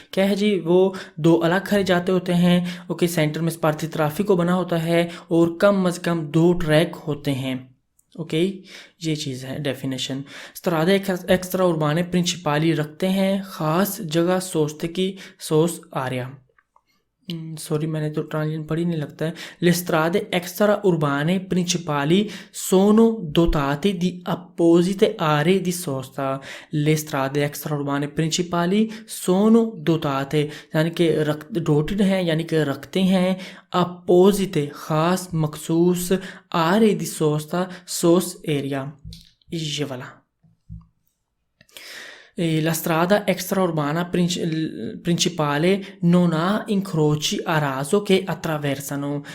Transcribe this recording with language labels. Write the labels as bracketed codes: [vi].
[hi] क्या है जी, वो दो अलग खरे जाते होते हैं। ओके, सेंटर में स्पार्थी ट्राफिको बना होता है और कम अज़ कम 2 ट्रैक होते हैं। ओके, ये चीज़ है डेफिनेशन। स्ट्रादे एक्स्ट्रा उर्बाने प्रिंसिपाली रखते हैं ख़ास जगह सोचते की सोस आर्या। सॉरी, मैंने तो ट्रांसलेशन पढ़ी नहीं लगता है। [it] Le strade extraurbane principali sono dotate di apposite aree di sosta। Le strade extraurbane principali sono dotate [hi] यानी कि डोटेड हैं, यानी कि रखते हैं, अपोजिट खास मखसूस, आरे दी सोस्ता सोस एरिया, ये वाला। [it] La strada extraurbana principale non ha incroci a raso che attraversano।